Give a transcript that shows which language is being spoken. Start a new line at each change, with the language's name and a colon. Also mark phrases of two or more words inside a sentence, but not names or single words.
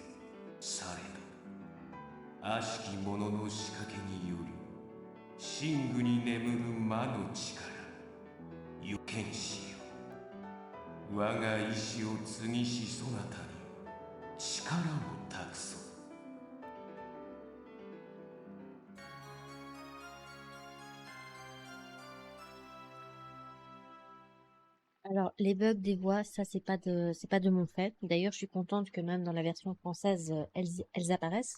Japanese: されど悪しき者の仕掛けにより、神具に眠る魔の力、有剣士よ、我が意志を継ぎしそなたに力を託そう。
French: Alors, les bugs des voix, ça, c'est pas de mon fait. D'ailleurs, je suis contente que même dans la version française, elles apparaissent.